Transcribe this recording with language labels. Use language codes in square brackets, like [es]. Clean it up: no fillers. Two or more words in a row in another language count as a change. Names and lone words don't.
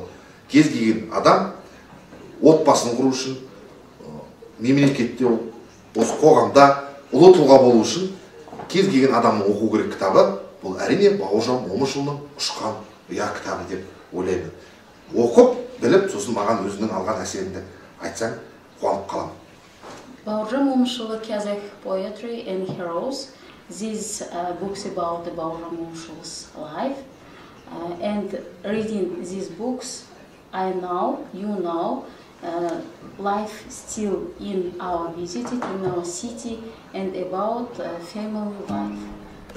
[kk] Кез келген адам отбасын құру үшін, мемлекетте, осы қоғамда ұлы тұлға болу үшін кез келген адамның оқу керек кітабы бұл әрине Бауыржан Момышұлының «Ұшқан ұя» кітабы деп ойлаймын. Оқып, біліп, сосын маған өзінің алған әсеріңді айтсаң, қуанып қаламын. [en] Бауыржан Момышұлы Kazakh Poetry and Heroes. These books about the Bauurjam Momышұл's life. And reading these books, I know, you know, life still in our visit, in our city, and about family life.